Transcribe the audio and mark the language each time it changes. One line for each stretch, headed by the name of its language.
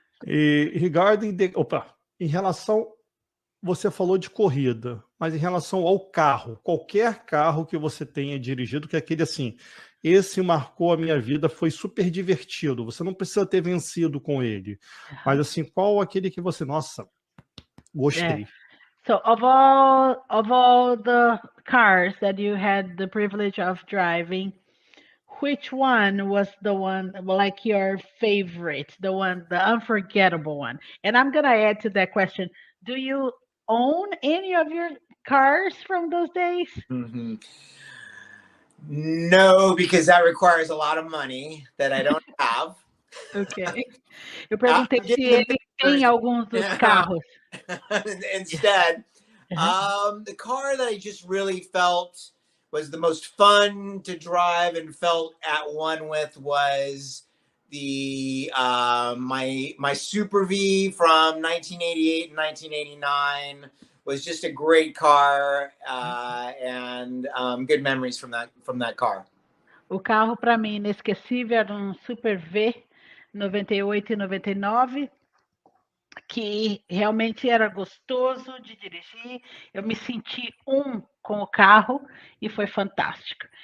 Portuguese: E em relação, você falou de corrida, mas em relação ao carro, qualquer carro que você tenha dirigido, que é aquele assim, esse marcou a minha vida, foi super divertido, você não precisa ter vencido com ele, mas assim, qual aquele que você, nossa, gostei.
English: So of all the cars that you had the privilege of driving, which one was the one like your favorite, the unforgettable one? And I'm gonna add to that question, do you own any of your cars from those days? Mm-hmm. No, because that requires a lot of money that I don't have. Ok.
Portuguese: Eu perguntei se ele tem alguns dos carros.
English: Instead, the car that I just really felt was the most fun to drive and felt at one with was the my Super V from 1988 and 1989. Was just a great car and good memories from that car.
Portuguese: O carro para mim inesquecível era um Super V 98 e 99, que realmente era gostoso de dirigir. Eu me senti com o carro e foi fantástico.